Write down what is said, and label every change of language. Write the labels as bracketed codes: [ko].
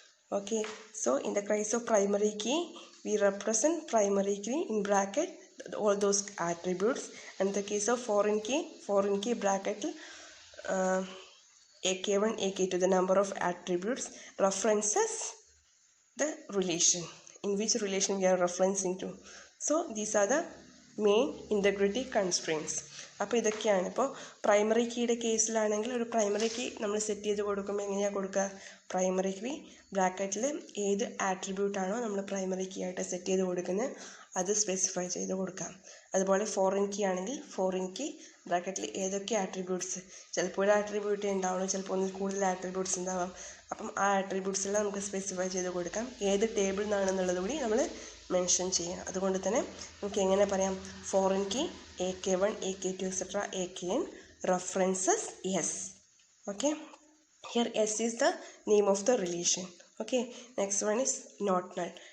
[en] Okay, so in the case of primary key, we represent primary key in bracket all those attributes, and in the case of foreign key bracket AK1, AK2, the number of attributes references the relation, in which relation we are referencing to. So these are the main integrity constraints. [ml] അപ്പോൾ ഇതൊക്കെയാണ്. ഇപ്പോൾ primary കീയുടെ കേസിലാണെങ്കിൽ ഒരു primary key നമ്മൾ set ചെയ്ത് കൊടുക്കുമ്പോൾ എങ്ങനെയാണ് കൊടുക്കുക? പ്രൈമറി കീ ബ്രാക്കറ്റിൽ ഏത് ആട്രിബ്യൂട്ടാണോ നമ്മൾ പ്രൈമറി കീ ആയിട്ട് സെറ്റ് ചെയ്ത് കൊടുക്കുന്നത് അത് സ്പെസിഫൈ ചെയ്ത് കൊടുക്കാം. അതുപോലെ ഫോറിൻ കീ ആണെങ്കിൽ ഫോറിൻ കീ ബ്രാക്കറ്റിൽ ഏതൊക്കെ ആട്രിബ്യൂട്ട്സ്, ചിലപ്പോൾ ഒരു ആട്രിബ്യൂട്ടേ ഉണ്ടാവുള്ളൂ, ചിലപ്പോൾ ഒന്നിൽ കൂടുതൽ ആട്രിബ്യൂട്ട്സ് ഉണ്ടാവാം. അപ്പം ആ ആട്രിബ്യൂട്ട്സ് എല്ലാം നമുക്ക് സ്പെസിഫൈ ചെയ്ത് കൊടുക്കാം. ഏത് ടേബിളിൽ നിന്നാണെന്നുള്ളത് കൂടി നമ്മൾ മെൻഷൻ ചെയ്യാം. അതുകൊണ്ട് തന്നെ നമുക്ക് എങ്ങനെ പറയാം? [en] Foreign key AK1, AK2, etc. AKN references S. Okay, here S is the name of the relation. Okay, next one is not null.